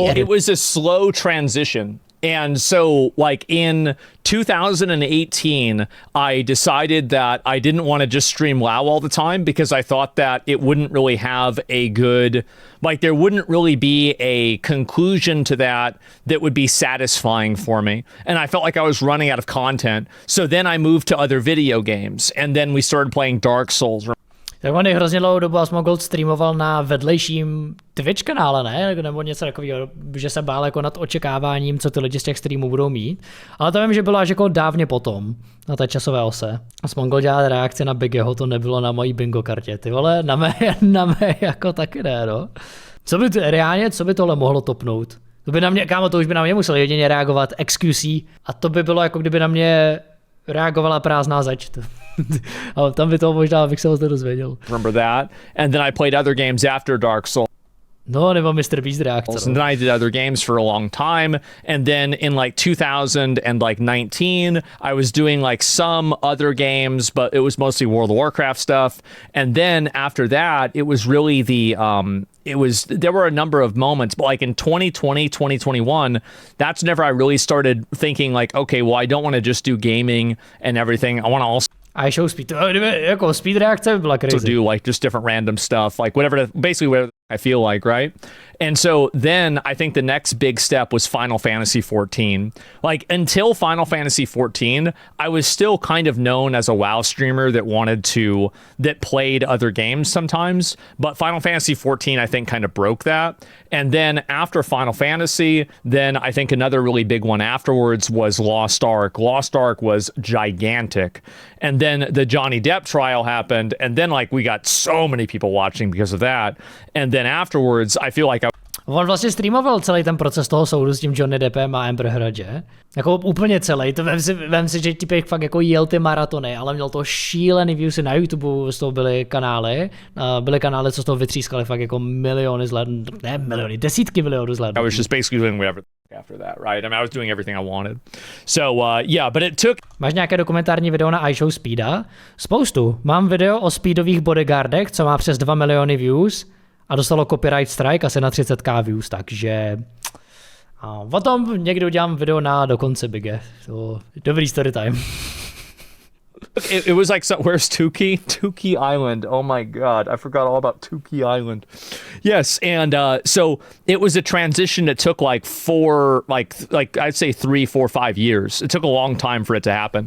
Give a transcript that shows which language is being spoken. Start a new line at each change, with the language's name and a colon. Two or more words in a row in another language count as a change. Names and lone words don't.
English: it was a slow transition. And so, like, in 2018, I decided that I didn't want to just stream WoW all the time because I thought that it wouldn't really have a good, like, there wouldn't really be a conclusion to that would be satisfying for me. And I felt like I was running out of content. So then I moved to other video games, and then we started playing Dark Souls.
Czech: Tak on hrozně dlouhou dobu Asmongold streamoval na vedlejším Twitch kanále, ne? Nebo něco takového, že se bál jako nad očekáváním, co ty lidi z těch streamů budou mít. Ale to vím, že bylo až jako dávně potom, na té časové ose. Asmongold dělal reakce na Bigeho, to nebylo na mojí bingo kartě, ty vole, na mé jako taky ne, no. Co by tohle mohlo topnout? To by na mě, kámo, to už by na mě musel jedině reagovat XQC a to by bylo jako kdyby na mě reagovala prázdná zeď. Ale tam by to možná, abych se ho to dozvěděl.
English: Remember that? And then I played other games after Dark Souls.
Czech: No, nebo Mr. Beast reakce.
English: And then I did other games for a long time. And then in like 2019, I was doing like some other games, but it was mostly World of Warcraft stuff. And then after that, it was really there were a number of moments, but like in 2020, 2021, that's whenever I really started thinking like, okay, well, I don't want to just do gaming and everything. I want to also.
Czech: iShow speed, jako speed reakce by byla crazy.
English: To do like just different random stuff, like basically whatever I feel like, right? And so then I think the next big step was Final Fantasy 14. Like until Final Fantasy 14, I was still kind of known as a WoW streamer that played other games sometimes, but Final Fantasy 14 I think kind of broke that. And then after Final Fantasy, then I think another really big one afterwards was Lost Ark. Lost Ark was gigantic. And then the Johnny Depp trial happened, and then like we got so many people watching because of that. And then afterwards, I feel like
Czech: On vlastně streamoval celý ten proces toho soudu s tím Johnny Deppem a Amber Heard, že? Jako úplně celý. To vem si, že typek fakt jako jel ty maratony, ale měl to šílený viewsy na YouTube, z toho byly kanály, co z toho vytřískali fakt jako desítky milionů zhlédnutí. I was just basically doing whatever after that, right? I mean, I was doing everything I wanted. So, yeah, but it took... Máš nějaké dokumentární video na iShow Speeda? Spoustu. Mám video o speedových bodyguardech, co má přes 2 miliony views a dostalo
English: copyright strike
Czech: asi na 30k views, takže... O tom někdy udělám video na dokonce Bige. So, dobrý
English: story time. It was like, where's Tukey? Tukey Island. Oh my God. I forgot all about Tukey Island. Yes. And so it was a transition that took like I'd say 3, 4, 5 years. It took a long time for it to happen.